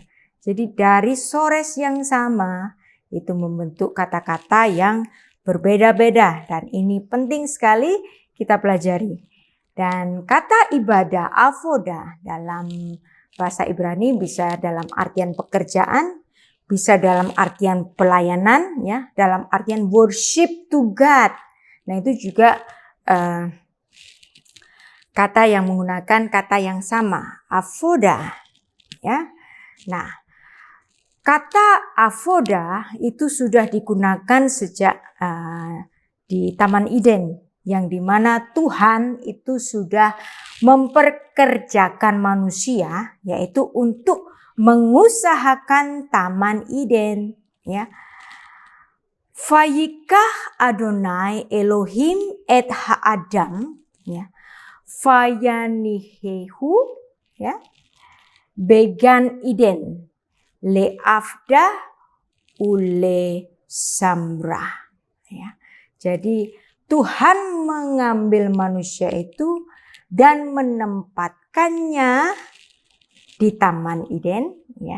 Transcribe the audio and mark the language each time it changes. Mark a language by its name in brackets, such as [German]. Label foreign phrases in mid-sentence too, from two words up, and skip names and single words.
[Indonesian] Jadi dari sores yang sama itu membentuk kata-kata yang berbeda-beda, dan ini penting sekali kita pelajari. Dan kata ibadah, avoda, dalam bahasa Ibrani bisa dalam artian pekerjaan, bisa dalam artian pelayanan, ya, dalam artian [English] worship to God. [Indonesian] Nah, itu juga kata yang menggunakan kata yang sama, avoda, ya. Nah, kata avoda itu sudah digunakan sejak di Taman Eden, yang dimana Tuhan itu sudah memperkerjakan manusia, yaitu untuk mengusahakan Taman Eden, ya. [Hebrew] ויקח אדוני אלוהים את האדם, ya, vayanihehu, ya, בגן עדן לעבדה ולשמרה, ya. [Indonesian] Jadi Tuhan mengambil manusia itu dan menempatkannya di Taman Eden, ya.